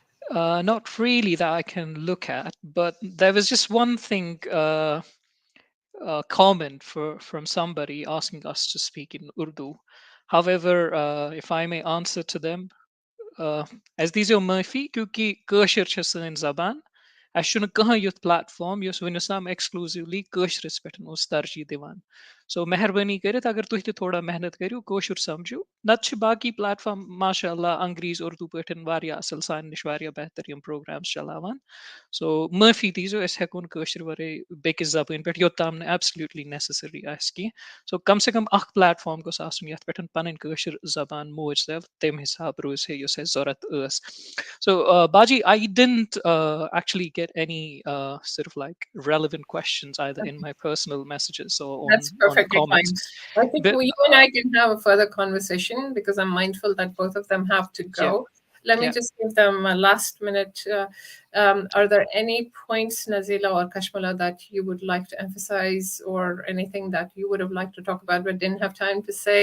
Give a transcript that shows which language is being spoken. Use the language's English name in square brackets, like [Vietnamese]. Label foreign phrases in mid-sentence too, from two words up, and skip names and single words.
[English] Not really that I can look at, but there was just one thing comment from somebody asking us to speak in Urdu. However, if I may answer to them, as these are Murphy, [Kashmiri] क्योंकि कٲشِر छ سٲنۍ زبان اَسہِ چھُنہٕ کٕہٕنۍ یُتھ پلیٹفارم یُس وٕنیُس تام ایکسکلوٗزِولی کٲشرِس پٮ۪ٹھ اوس ترجیح دِوان سو مہربٲنی کٔرِتھ اگر تُہۍ تہِ تھوڑا محنت کٔرِو کٲشُر سمجھِو نتہٕ چھِ باقی پلیٹفارم [Arabic] ماشاء اللہ [Kashmiri] انگریز اردو پٲٹھۍ واریاہ اصل سانہِ نِش واریاہ بہتر یِم پروگرامز چلاوان سو معٲفی دیٖزیو أسۍ ہٮ۪کو نہٕ کٲشِر ورٲے بیٚکِس زبٲنۍ پٮ۪ٹھ یوٚتام نہٕ [English] absolutely necessary [Kashmiri] آسہِ کینٛہہ سو کم سے کم اکھ پلیٹفارم گوٚژھ آسُن یتھ پٮ۪ٹھ پنٕنۍ کٲشِر زبان موج زٮ۪و تمہِ حساب روزِ ہے یُس اَسہِ ضوٚرتھ ٲس [English] So, Baji, I didn't actually get any sort of like relevant questions either in my personal messages or That's on perfectly fine. comments. I think But, you and I can have a further conversation because I'm mindful that both of them have to go. Let me Yeah. just give them a last minute. Are there any points, Nazila or Kashmala, that you would like to emphasize or anything that you would have liked to talk about but didn't have time to say?